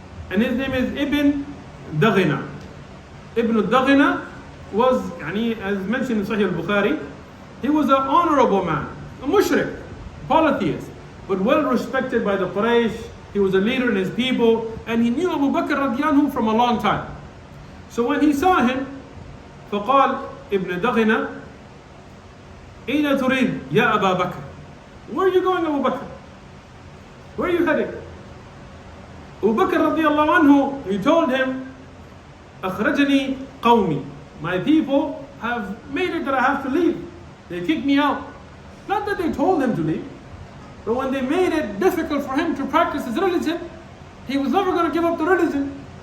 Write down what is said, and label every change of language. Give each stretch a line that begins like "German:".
English: And his name is Ibn Daghina. Ibn Daghina was, as mentioned in Sahih al-Bukhari, he was an honorable man, a mushrik, polytheist, but well respected by the Quraysh. He was a leader in his people, and he knew Abu Bakr radiallahu anhu from a long time. So when he saw him,
Arabic: فقال ابن دغنة أين تريد يا أبا بكر?
English: Where are you going, Abu Bakr? Where are you heading? Abu Bakr radiallahu anhu, he told him,
Arabic: أخرجني قومي.
English: My people have made it that I have to leave. They kicked me out. Not that they told him to leave, but when they made it difficult for him to practice his religion, he was never going to give up the religion.